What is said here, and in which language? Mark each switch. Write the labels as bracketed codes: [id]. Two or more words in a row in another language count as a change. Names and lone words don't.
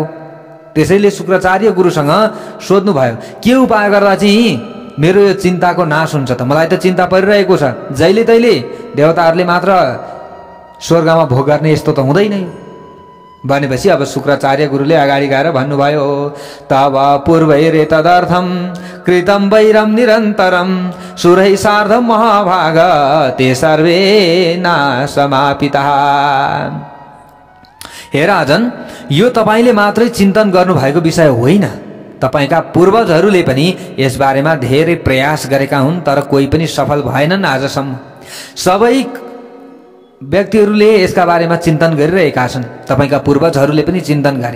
[ne] त्यसैले शुक्राचार्य गुरुसँग सोध्नुभयो, के उपाय गर्दा चाहिँ मेरो यो चिन्ताको नाश हुन्छ त? मलाई त चिन्ता परिरहेको छ, जहिले तहिले देवताहरूले मात्र स्वर्गमा भोग गर्ने, यस्तो त हुँदैन भनेपछि अब शुक्राचार्य गुरुले अगाडि गएर भन्नुभयो, [sa] तब पूर्वैरे तदर्थम कृतम वैरम निरन्तरम सुरै सार्धम महाभाग ते सर्वे नाशमापिता। [ne] हे राजन, यो तपाईले मात्रै चिन्तन गर्नुभएको विषय होइन, तपाईका पूर्वजहरूले पनि यस बारेमा धेरै प्रयास गरेका हुन्, तर कोही पनि सफल भएनन् आजसम्म। सबै व्यक्तिहरूले यसका बारेमा चिन्तन गरिरहेका छन्, तपाईका पूर्वजहरूले पनि चिन्तन गरे।